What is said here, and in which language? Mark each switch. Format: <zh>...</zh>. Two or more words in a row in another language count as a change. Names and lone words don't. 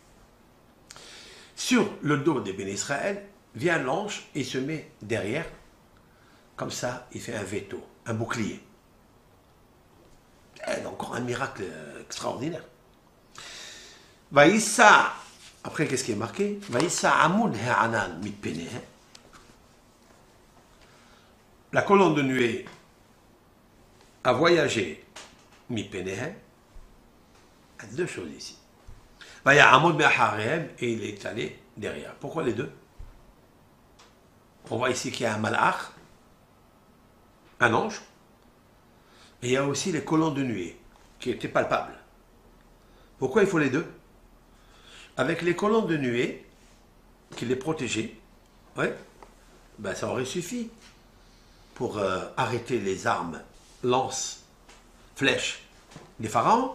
<fr>Sur le dos des bénis Israël, vient l'ange et se met derrière. Comme ça, il fait un veto, un bouclier. C'est encore un miracle extraordinaire. Vaïssa, après qu'est-ce qui est marqué?</fr> <he>ויסע עמוד הענן מפניהם.</he> <fr>La colonne de nuée a voyagé mitpenehe. Il y a deux choses ici.</fr> <he>ויסע עמוד מאחריהם,</he> <fr>et il est allé derrière. Pourquoi les deux? On voit ici qu'il y a un malach, un ange, et il y a aussi les colonnes de nuée qui étaient palpables. Pourquoi il faut les deux? Avec les colonnes de nuée qui les protégeaient, ouais, ben ça aurait suffi pour arrêter les armes, lances, flèches des pharaons.</fr>